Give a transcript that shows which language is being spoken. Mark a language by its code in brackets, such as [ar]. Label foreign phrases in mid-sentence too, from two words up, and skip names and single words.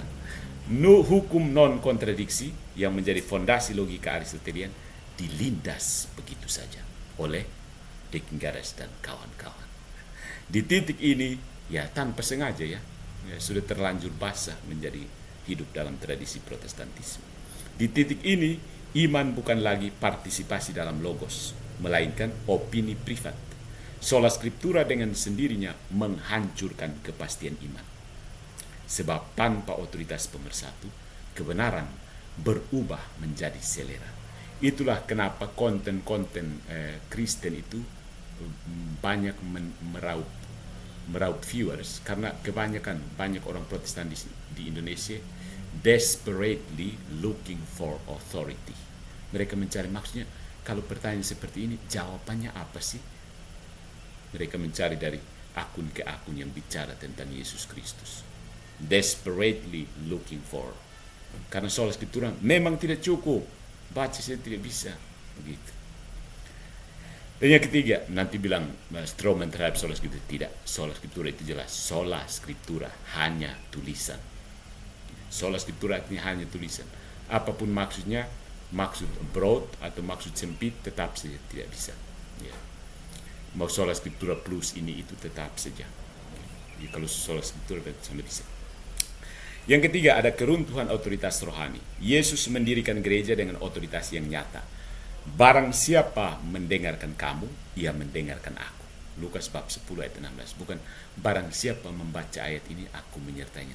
[id] Hukum non-kontradiksi yang menjadi fondasi logika Aristotelian dilindas begitu saja oleh Dekingares dan kawan-kawan. Di titik ini, ya tanpa sengaja ya sudah terlanjur basah menjadi hidup dalam tradisi Protestantisme. Di titik ini, iman bukan lagi partisipasi dalam logos, melainkan opini privat. [la] Sola scriptura [id] dengan sendirinya menghancurkan kepastian iman. Sebab tanpa otoritas pemersatu, kebenaran berubah menjadi selera. Itulah kenapa konten-konten Kristen itu banyak meraup viewers, karena banyak orang Protestan di Indonesia [en] desperately looking for authority. [id] Mereka mencari, maksudnya kalau pertanyaan seperti ini, jawabannya apa sih? Mereka mencari dari akun ke akun yang bicara tentang Yesus Kristus. [en] Desperately looking for. [id] Karena [la] sola scriptura [id] memang tidak cukup. Baca saja tidak bisa. Begitu. Dan yang ketiga, nanti bilang Strowman terhadap [la] sola scriptura. [id] Tidak, [la] sola scriptura [id] itu jelas. [la] Sola scriptura [id] hanya tulisan. [la] Sola scriptura [id] artinya hanya tulisan. Apapun maksudnya, maksud broad atau maksud sempit, tetap saja tidak bisa. Ya. Mau [la] sola scriptura [id] plus ini itu tetap saja. Ya, kalau [la] sola scriptura [id] sama bisa. Yang ketiga, ada keruntuhan otoritas rohani. Yesus mendirikan gereja dengan otoritas yang nyata. Barang siapa mendengarkan kamu, ia mendengarkan aku. Lukas bab 10 ayat 16. Bukan barang siapa membaca ayat ini, aku menyertainya.